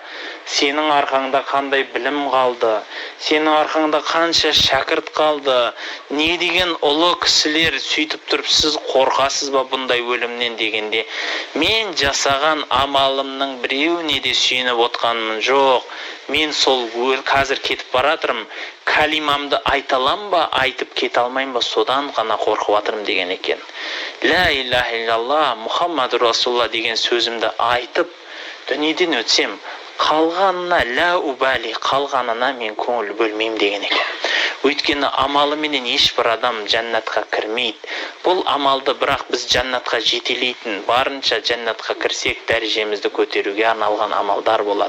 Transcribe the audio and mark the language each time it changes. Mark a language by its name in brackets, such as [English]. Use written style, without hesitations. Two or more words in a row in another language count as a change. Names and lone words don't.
[Kazakh] Сенің арқаңда қандай білім қалды, сенің арқаңда қанша шәкірт қалды, не деген ұлы кісілер, сөйтіп тұрып сіз қорқасыз ба бұндай өлімнен дегенде, мен жасаған амалымның біреуіне де сүйеніп отқаным жоқ. Мен сол қазір кетіп баратырмын, калимамды айталам ба, айтып кете алмайм ба, содан ғана қорқып жатырмын деген екен. [Arabic] لا إله إلا الله محمد رسول الله [Kazakh] деген сөзімді айтып дүниеден өтсем, қалғанына [Arabic] لا أبالي, [Kazakh] қалғанына мен көңіл бөлмеймін деген екен. Өйткені амалы менен ешбір адам жәннатқа кірмейді. Бұл амалды бірақ біз жәннатқа жетелейтін, барынша жәннатқа кірсек дәрежемізді көтеруге арналған амалдар болады.